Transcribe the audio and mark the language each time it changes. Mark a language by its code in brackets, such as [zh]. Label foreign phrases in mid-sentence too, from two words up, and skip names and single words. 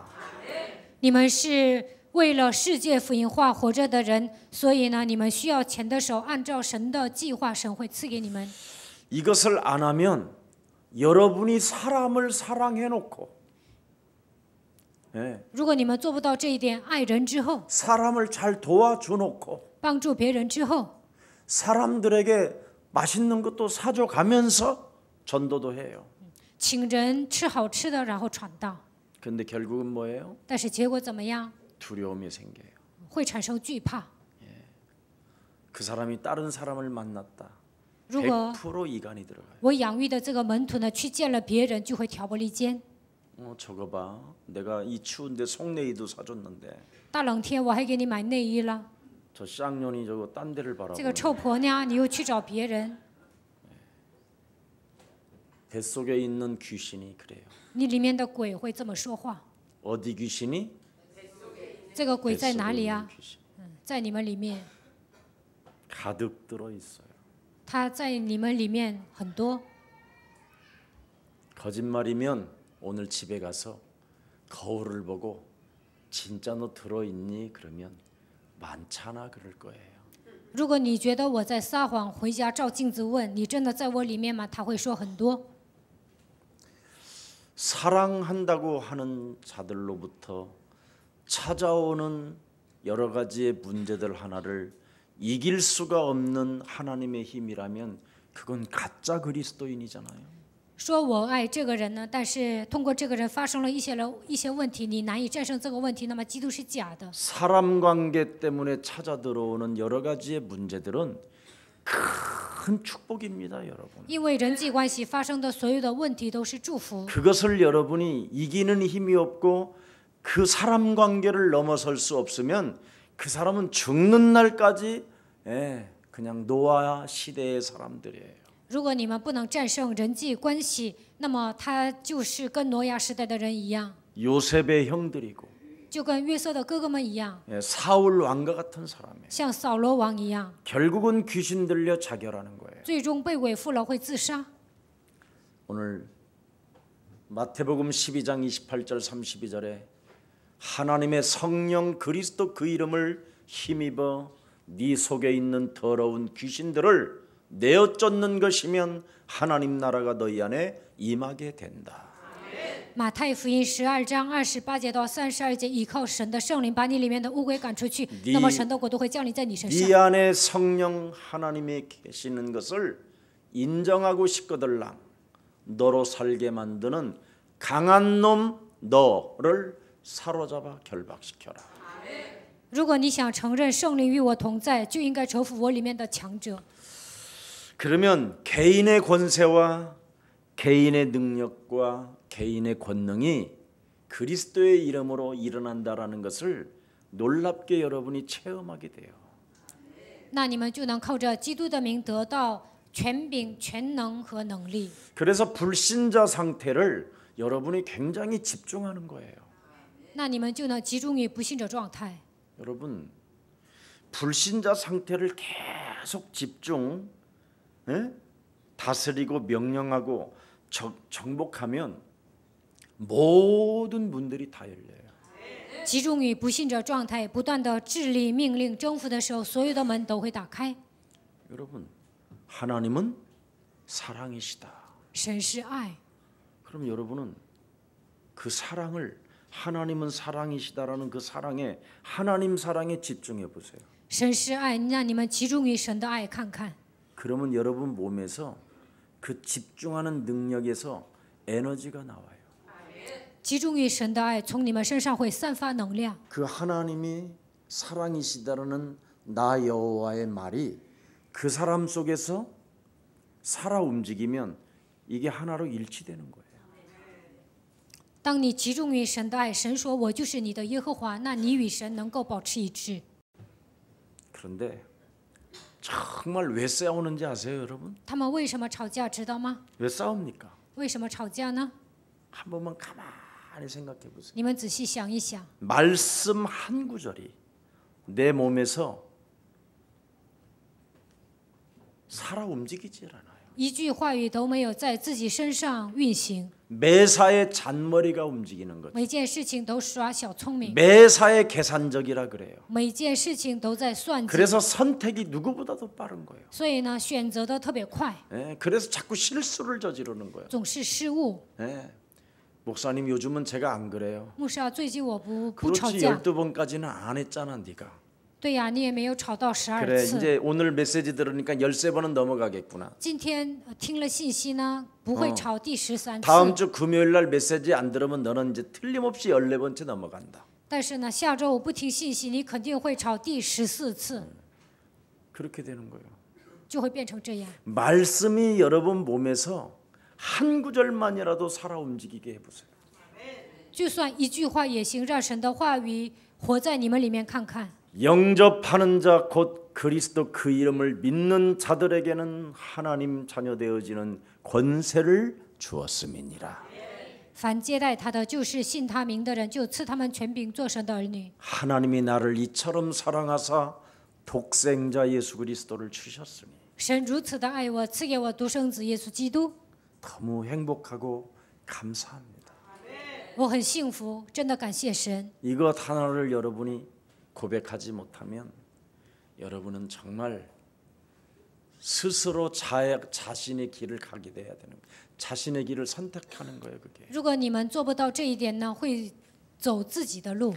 [zh] 你们是为了世界福音化活着的人，所以呢，你们需要钱的时候，按照神的计划，神会赐给你们。 [ko] 이것을 안 하면 여러분이 사람을 사랑해 놓고 [zh] 如果你们做不到这一点，爱人之后， [ko] 사람을 잘 도와줘 놓고 [zh] 帮助别人之后， [ko] 사람들에게 맛있는 것도 사줘 가면서 전도도 해요. [zh] 请人吃好吃的，然后传道。 [ko] 근데 결국은 뭐예요? [zh] 但是结果怎么样？ [ko] 두려움이 생겨요. [zh] 会产生惧怕。 [ko] 그 사람이 다른 사람을 만났다. [zh] 如果 [ko] 100% 이간이 들어가요. [zh] 我养育的这个门徒呢，去见了别人，就会挑拨离间。 [ko] 저거 봐. 내가 이 추운데 속내이도 사줬는데 [zh] 大冷天我还给你买内衣了， [ko] 저 쌍년이 저거 딴 데를 [zh] 这个 [ko] 바라보네. [zh] 臭婆娘你又去找别人， [ko] 뱃속에 있는 귀신이 그래요. [zh] 你里面的鬼会这么说话。 [ko] 어디 귀신이? [zh] 这个鬼在哪 [ko] 뱃속에 [zh] 里 [ko] 있는 [zh] 啊？ [ko] 귀신. [zh] 在你们里面， [ko] 가득 들어 있어요. [zh] 他在你们里面很多。 [ko] 거짓말이면 오늘 집에 가서 거울을 보고 진짜 너 들어 있니? 그러면 많잖아 그럴 거예요. [zh] 如果你觉得我在撒谎，回家照镜子问你真的在我里面吗？他会说很多。 [ko] 사랑한다고 하는 자들로부터 찾아오는 여러 가지의 문제들 하나를 이길 수가 없는 하나님의 힘이라면 그건 가짜 그리스도인이잖아요. [zh] 说我爱这个人呢，但是通过这个人发生了一些问题，你难以战胜这个问题，那么基督是假的。 [ko] 사람 관계 때문에 찾아 들어오는 여러 가지의 문제들은 큰 축복입니다, 여러분. [zh] 因为人际关系发生的所有的问题都是祝福。 [ko] 그것을 여러분이 이기는 힘이 없고 그 사람 관계를 넘어설 수 없으면 그 사람은 죽는 날까지 그냥 노아 시대의 사람들이에요. [zh] 如果你们不能战胜人际关系，那么他就是跟挪亚时代的人一样， [ko] 요셉의 형들이고 [zh] 就跟约瑟的哥哥们一样， [ko] 사울 왕과 같은 사람이에요. [zh] 像扫罗王一样， [ko] 결국은 귀신 들려 자결하는 거예요. [zh] 最终被鬼附了会自杀。 [ko] 오늘 마태복음 12장 28절 32절에 하나님의 성령 그리스도 그 이름을 힘입어 네 속에 있는 더러운 귀신들을 내어 쫓는 것이면 하나님 나라가 너희 안에 임하게 된다. [zh] 马太福音12章28节到32节，依靠神的圣灵把你里面的污鬼赶出去，那么神的国度会降临在你身 [ko] 네 [zh] 上。 [ko] 안에 성령 하나님이 계시는 것을 인정하고 싶거들랑 너로 살게 만드는 강한 놈 너를 사로잡아 결박시켜라. [zh] 如果你想承认圣灵与我同在，就应该折服我里面的强者。 [ko] 그러면 개인의 권세와 개인의 능력과 개인의 권능이 그리스도의 이름으로 일어난다라는 것을 놀랍게 여러분이 체험하게 돼요. [zh] 那你们就能靠着基督的名得到权柄、全能和能力。 [ko] 그래서 불신자 상태를 여러분이 굉장히 집중하는 거예요. [zh] 那你们就能集中于不信者状态。 [ko] 여러분 불신자 상태를 계속 집중, 다스리고 명령하고 정복하면 모든 문들이 다 열려요. [zh] 集中于不信者状态，不断的治理、命令、征服的时候，所有的门都会打开。 [ko] 여러분 하나님은 사랑이시다. [zh] 神是爱， [ko] 그럼 여러분은 그 사랑을 하나님은 사랑이시다라는 그 사랑에 하나님 사랑에 집중해 보세요. [zh] 神是爱，让你们集中于神的爱看看。 [ko] 그러면 여러분 몸에서 그 집중하는 능력에서 에너지가 나와요. [zh] 集中于神的爱，从你们身上会散发能量。 [ko] 그 하나님이 사랑이시다라는 나 여호와의 말이 그 사람 속에서 살아 움직이면 이게 하나로 일치되는 거예요. [zh] 当你集中于神的爱，神说我就是你的耶和华，那你与神能够保持一致。 [ko] 그런데 정말 왜 싸우는지 아세요, 여러분? [zh] 他们为什么吵架，知道吗？ [ko] 왜 싸웁니까? [zh] 为什么吵架呢？ [ko] 한 번만 가만히 생각해 보세요. [zh] 你们仔细想一想， [ko] 말씀 한 구절이 내 몸에서 살아 움직이질 않아요. [zh] 一句话语都没有在自己身上运行， [ko] 매사에 잔머리가 움직이는 것. [zh] 每件事情都耍小聪明， [ko] 매사에 계산적이라 그래요. [zh] 每件事情都在算计， [ko] 그래서 선택이 누구보다도 빠른 거예요. [zh] 所以呢，选择的特别快， [ko] 그래서 자꾸 실수를 저지르는 거예요. [zh] 总是失误。 [ko] 목사님 요즘은 제가 안 그래요. [zh] 牧师啊，最近我不吵 [ko] 그렇지 [zh] 架。 [ko] 12번까지는 안 했잖아 네가. [zh] 对呀，你也没有吵到12 [ko] 그래 [zh] 次。 [ko] 이제 오늘 메시지 들으니까 13번은 넘어가겠구나. [zh] 今天听了信息呢，不会吵第13 [ko] 다음 [zh] 次。 [ko] 주 금요일 날 메시지 안 들으면 너는 이제 틀림없이 14번째 넘어간다. [zh] 但是呢，下周我不听信息，你肯定会吵第14次， [ko] 그렇게 되는 거예요. [zh] 就会变成这样。 [ko] 말씀이 여러분 몸에서 한 구절만이라도 살아 움직이게 해보세요. [zh] 就算一句话也行，让神的话语活在你们里面看看。 [ko] 영접하는 자 곧 그리스도 그 이름을 믿는 자들에게는 하나님 자녀 되어지는 권세를 주었음이니라. [zh] 凡接待他的，就是信他名的人，就赐他们权柄做神的儿女。 [ko] 하나님이 나를 이처럼 사랑하사 독생자 예수 그리스도를 주셨으니 [zh] 神如此的爱我，赐给我独生子耶稣基督， [ko] 너무 행복하고 감사합니다. [zh] 我很幸福，真的感谢神。 [ko] 이것 하나를 여러분이 고백하지 못하면 여러분은 정말 스스로 자신의 길을 가게 돼야 되는 거예요. 자신의 길을 선택하는 거예요, 그게. [zh] 如果你们做不到这一点呢，会走自己的路。